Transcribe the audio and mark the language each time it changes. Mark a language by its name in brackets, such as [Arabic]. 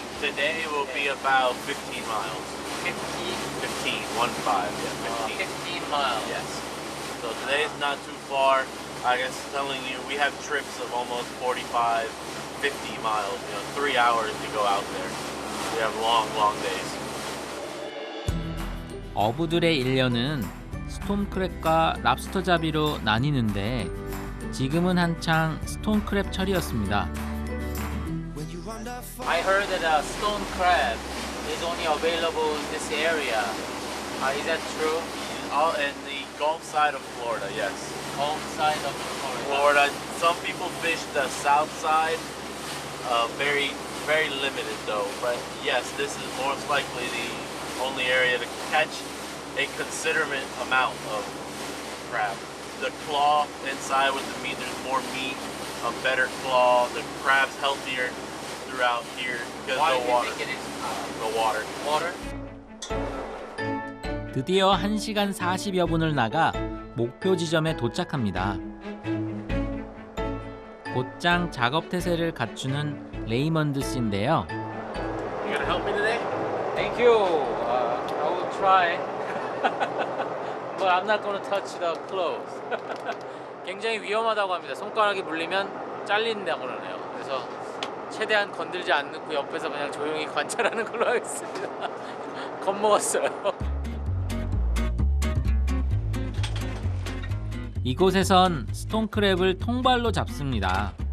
[English] Today will be about 15 miles. 15? 15, 15. 15 miles. Yes. So today is not too far. I guess telling you, we have trips of almost 45, 50 miles, 3 hours to go out there. We have long, long days. [Korean] 어부들의 일년은 스톤크랩과 랍스터 잡이로 나뉘는데 지금은 한창 스톤크랩 철이었습니다. [English] I heard that stone crab is only available in this area. Is that true? All in the Gulf side of Florida, yes. Gulf side of Florida. Some people fish the south side. Very, very limited though. But yes, this is most likely the only area to catch a considerable amount of crab. The claw inside with the meat, there's more meat, a better claw. The crab's healthier throughout here because Why no do you water. think it is? No water. Water? [Korean] 드디어 1시간 40여 분을 나가 목표 지점에 도착합니다. 곧장 작업 태세를 갖추는 레이먼드 씨인데요. [English] You gonna help me today? Thank you. I will try. But I'm not going to touch the clothes. [Korean] 굉장히 위험하다고 합니다. 손가락이 물리면 잘린다고 그러네요. 그래서 최대한 건들지 않고 옆에서 그냥 조용히 관찰하는 걸로 하겠습니다. 겁먹었어요. 이곳에선 스톤크랩을 통발로 잡습니다.